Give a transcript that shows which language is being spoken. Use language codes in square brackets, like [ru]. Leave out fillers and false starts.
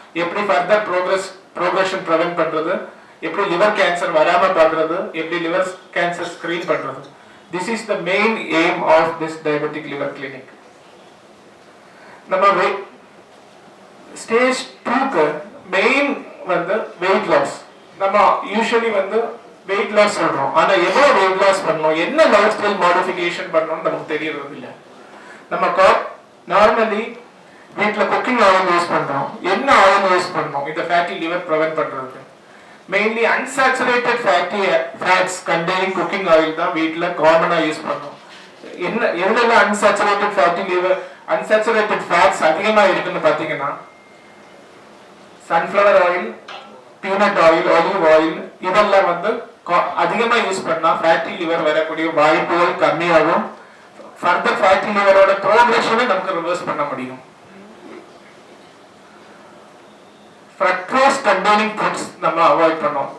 [en] எப்படி further progression prevent பண்றது, எப்படி liver cancer வராம பார்க்கிறது, எப்படி liver cancer screen பண்றது. This is the main aim of this diabetic liver clinic. [ta] நம்ம stage 2 க்கு main வந்து weight loss. நம்ம usually வந்து weight loss சொல்றோம். ஆனா எவ்வளவு weight loss பண்ணனும், என்ன lifestyle modification பண்ணனும் நமக்கு தெரியறது இல்ல. நம்ம நார்மலி வீட்ல குக்கிங் ஆயில் யூஸ் பண்றோம். என்ன ஆயில் யூஸ் பண்ணனும் இந்த fatty liver prevent பண்றதுக்கு? [en] Mainly unsaturated fatty fats containing cooking oil [ta] தான் வீட்ல காமனா யூஸ் பண்றோம். எவ்வளவு unsaturated fatty liver, unsaturated fats அதிகமா இருக்குன்னு பாத்தீங்கன்னா sunflower oil, peanut oil, olive oil இதெல்லாம் வந்து அதிகமா யூஸ் பண்ணா fatty liver வரக்கூடிய வாய்ப்புகள் கம்மியாகும். [en] Further fatty liver ஓட progression நமக்கு reverse பண்ண முடியும். Fructose containing foods நம்ம அவாய்ட் பண்ணோம்.